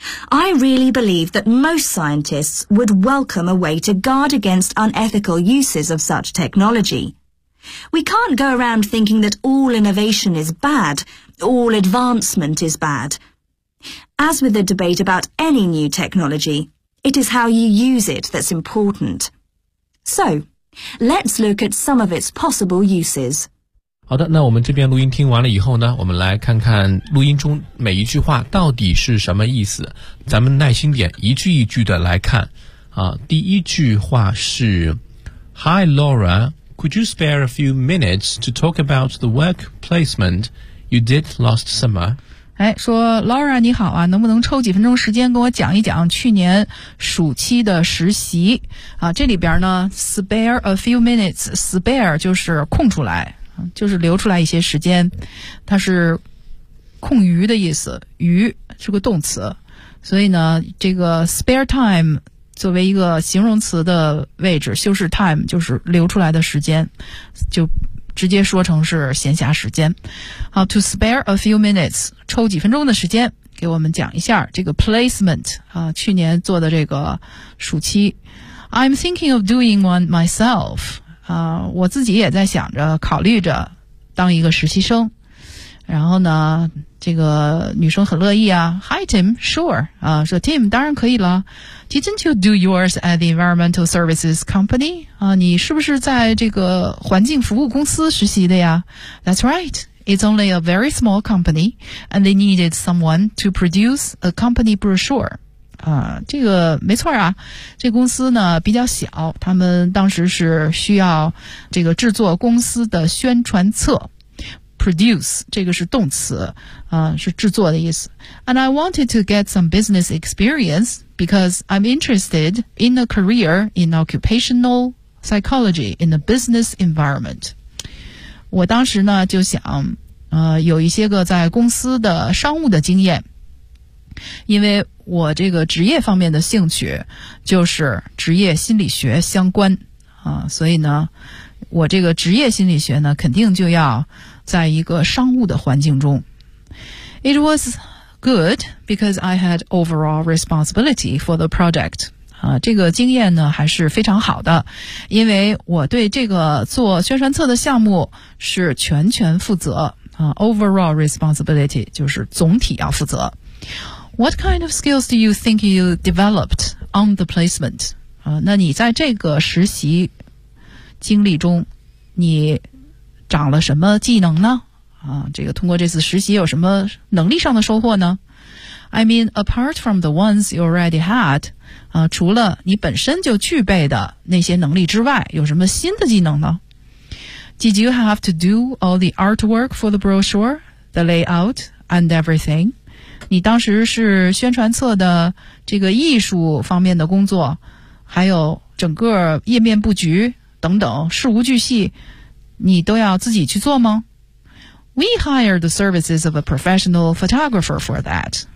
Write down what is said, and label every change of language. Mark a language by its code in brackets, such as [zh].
[en] I really believe that most scientists would welcome a way to guard against unethical uses of such technology. We can't go around thinking that all innovation is bad, all advancement is bad. As with the debate about any new technology, it is how you use it that's important. So, let's look at some of its possible uses. [zh] 好的，那我们这边录音听完了以后呢，我们来看看录音中每一句话到底是什么意思。咱们耐心点，一句一句的来看。第一句话是 [en] Hi Laura, could you spare a few minutes to talk about the work placement you did last summer? [zh] 说 Laura 你好啊，能不能抽几分钟时间跟我讲一讲去年暑期的实习。这里边呢 spare a few minutes, spare 就是空出来，就是留出来一些时间，它是空余的意思，余是个动词，所以呢这个 spare time 作为一个形容词的位置，修饰 time 就是留出来的时间，就直接说成是闲暇时间。好， [en] to spare a few minutes [zh] 抽几分钟的时间给我们讲一下这个 placement 啊，去年做的这个暑期。 [en] I'm thinking of doing one myself. [zh] 啊，我自己也在想着考虑着当一个实习生。然后呢，这个女生很乐意啊。 [en] Hi Tim, sure. [zh] 啊，说 Tim 当然可以了。 [en] Didn't you do yours at the environmental services company? [zh] 啊，你是不是在这个环境服务公司实习的呀 ？ [en] That's right. It's only a very small company, and they needed someone to produce a company brochure. [zh] 啊，这个没错啊，这公司呢比较小，他们当时是需要这个制作公司的宣传册。 Produce 这个是动词，啊，是制作的意思。 [en] And I wanted to get some business experience because I'm interested in a career in occupational psychology in a business environment. [zh] 我当时呢就想有一些个在公司的商务的经验，因为我这个职业方面的兴趣就是职业心理学相关啊，所以呢我这个职业心理学呢肯定就要在一个商务的环境中。 [en] It was good because I had overall responsibility for the project. [zh] 啊，这个经验呢还是非常好的，因为我对这个做宣传册的项目是全权负责啊 ，overall responsibility 就是总体要负责。 [en] What kind of skills do you think you developed on the placement？ [zh] 啊，那你在这个实习经历中，你长了什么技能呢？啊，这个通过这次实习有什么能力上的收获呢？ [en] I mean, apart from the ones you already had, [zh] 啊，除了你本身就具备的那些能力之外，有什么新的技能呢？ [en] Did you have to do all the artwork for the brochure, the layout, and everything? [zh] 你当时是宣传册的这个艺术方面的工作，还有整个页面布局等等，事无巨细，你都要自己去做吗？ [en] We hired the services of a professional photographer for that.